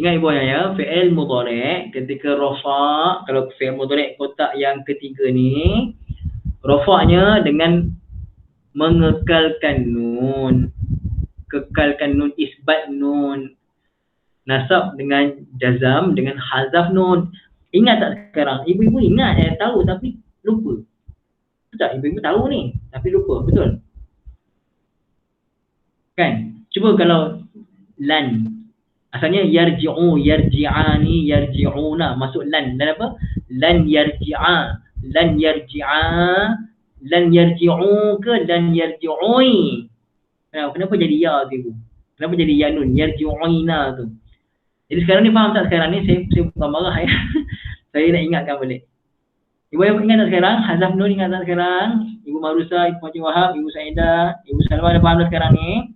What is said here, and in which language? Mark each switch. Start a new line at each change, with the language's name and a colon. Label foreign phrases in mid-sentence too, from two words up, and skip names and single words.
Malay: Ingat ibu ya,
Arabic: fi'il mudhari'
Malay: ketika rafa, kalau
Arabic: fi'il mudhari'
Malay: kotak yang ketiga ni, rafa'nya dengan mengekalkan nun, kekalkan nun,
Arabic: isbat nun,
Malay: nasab dengan jazam, dengan
Arabic: hazaf nun.
Malay: Ingat tak sekarang? Ibu-ibu ingat, tahu tapi lupa. Betul tak? Ibu-ibu tahu ni tapi lupa, betul? Kan? Cuba kalau lan, asalnya yarji'u, yarji'ani, yarji'una, masuk lan. Lan apa?
Arabic: Lan yarji'a, lan yarji'a, lan yarji'u ke lan yarji'ui?
Malay: Kenapa jadi ya tu ibu? Kenapa jadi ya nun? Yarji'uina tu. Jadi sekarang ni faham tak sekarang ni? Saya bukan marah ya. Saya nak ingatkan balik. Ibu yang ingat tak sekarang?
Arabic: Hazaf nun
Malay: ingat tak sekarang? Ibu Marusa, Ibu Haji Wahab, Ibu Saidah, Ibu Salwa dah faham tak sekarang ni?